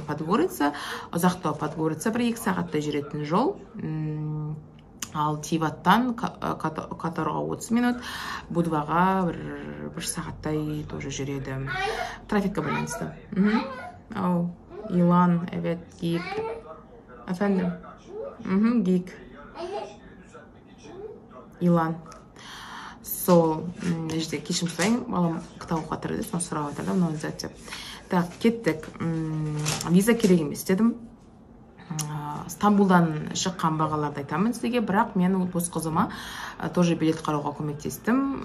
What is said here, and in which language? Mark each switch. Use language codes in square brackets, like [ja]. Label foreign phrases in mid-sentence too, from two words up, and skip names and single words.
[kk] Подгорица, ұзақтау Подгорица 1-2 сағатта жүретін жол. Ал Тиваттан Которға 30 минут, Будваға 1 сағаттай тоже жүреді. Трафикке байланысты. Ау. Илан, [tr] evet, geyik. Efendim? Geyik. [kk] Илан. Сол, işte кешірім сұрайын, балам кітап оқып жатыр еді, соны сұрап жатыр да, оны түзетіп. Так, кеттік. Виза керек емес дедім. Стамбулдан шыққан бағаларды айтамын сізге, бірақ мен дос қызыма тоже билет қарауға көмектестім.